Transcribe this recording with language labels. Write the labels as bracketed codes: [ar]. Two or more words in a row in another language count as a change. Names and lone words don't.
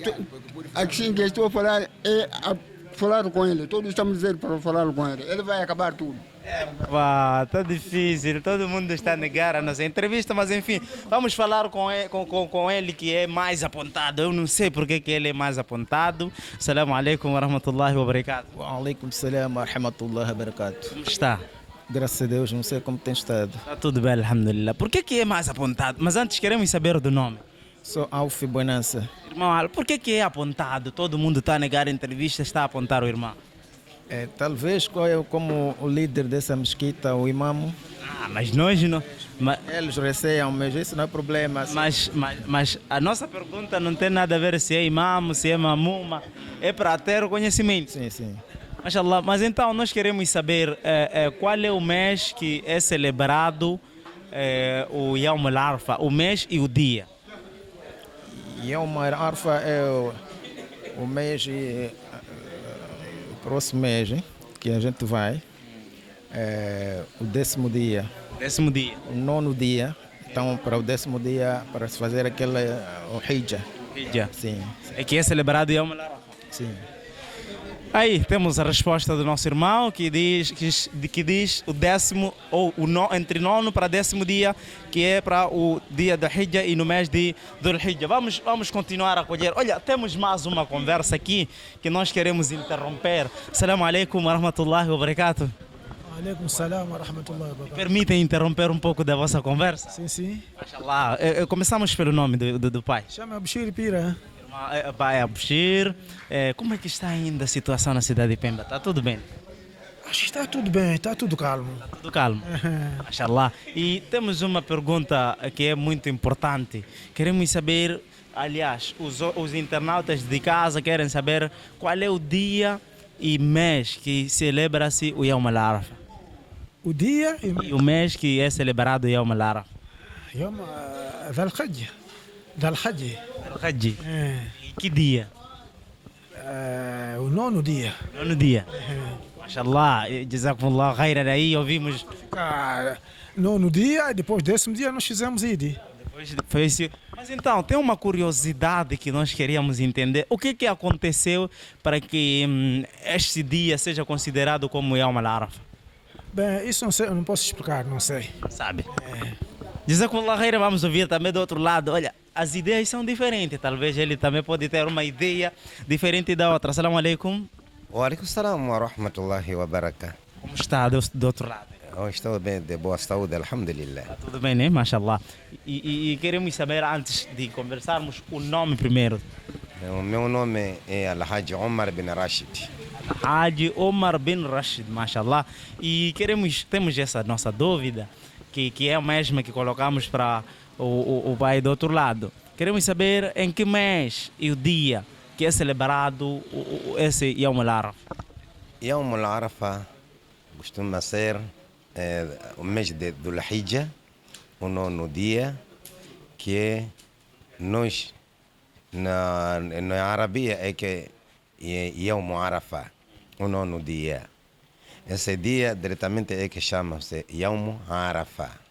[pt] Assim que estou a falar é falar com ele. Todos estamos dizendo para falar com ele. Ele vai acabar tudo. Tá difícil, todo mundo está a negar a nossa entrevista, mas enfim, vamos falar com ele que é mais apontado. Eu não sei porque que ele é mais apontado. [ar] السلام عليكم ورحمة الله وبركاته. وعليكم السلام ورحمة الله وبركاته. [pt] Como está? Graças a Deus, não sei como tem estado. Está tudo bem, alhamdulillah. Por que é mais apontado? Mas antes queremos saber do nome. Sou Alfi Bonança. Irmão, por que é apontado? Todo mundo está a negar a entrevista, está a apontar o irmão. Talvez como o líder dessa mesquita, o imamo. Mas nós não. Eles receiam, mas isso não é problema. Mas a nossa pergunta não tem nada a ver se é imamo, se é mamuma. É para ter o conhecimento. Sim. Mashallah. Mas então nós queremos saber qual é o mês que é celebrado o Yawm al-Arafah, o mês e o dia. Yawm al-Arafah é o mês, próximo mês, que a gente vai, o 10º dia. 10º dia. O 9º dia, então para o 10º dia, para se fazer aquele, o Hijjah. Hijjah. Sim. É que é celebrado o Yawm al-Arafah. Sim. Aí temos a resposta do nosso irmão que diz o 10º ou entre 9º para 10º dia, que é para o dia da Hijjah e no mês de Dhul Hijjah. Vamos continuar a colher. Olha, temos mais uma conversa aqui que nós queremos interromper. [ar] السلام عليكم ورحمة الله وبركاته. عليكم السلام ورحمة الله وبركاته. [pt] Permitem interromper um pouco da vossa conversa? Sim. Mashallah. Começamos pelo nome do pai. Chama Bashir Pira. Pai Abshir, como é que está ainda a situação na cidade de Pemba? Está tudo bem? Acho que está tudo bem, está tudo calmo. Está tudo calmo, mashallah. E temos uma pergunta que é muito importante. Queremos saber, aliás, os internautas de casa querem saber qual é o dia e mês que celebra-se o Yawm al-Arafah. O dia e o mês que é celebrado o Yawm al-Arafah. Yawm al-Hajj. Hajj. Que dia? O 9º dia. 9º dia. [ar] ما شاء الله جزاكم الله خيرا. [pt] Aí ouvimos. 9º dia e depois 10º dia nós fizemos Eid. Foi isso. Mas então, tem uma curiosidade que nós queríamos entender. O que aconteceu para que este dia seja considerado como Yawm al-Arafah? Bem, isso não sei, eu não posso explicar, não sei. Sabe? [ar] جزاكم الله خيرا, [pt] vamos ouvir também do outro lado. Olha, as ideias são diferentes. Talvez ele também pode ter uma ideia diferente da outra. [ar] السلام عليكم. وعليكم السلام ورحمة الله وبركاته. [pt] Como está do outro lado? Estou bem, de boa saúde, alhamdulillah. Está tudo bem, né? Mashallah. E queremos saber, antes de conversarmos, o nome primeiro. O meu nome é Al-Hajj Omar bin Rashid. Hajj Omar bin Rashid, mashallah. E temos essa nossa dúvida, que é a mesma que colocamos para o pai do outro lado. Queremos saber em que mês e o dia que é celebrado esse Yawm al-Arafah. Yawm al-Arafah costuma ser o mês do Hijja, o 9º dia, que é nós, na Arabia, é que é Yawm Arafah, o 9º dia. Esse dia diretamente é que chama-se Yawm Arafah.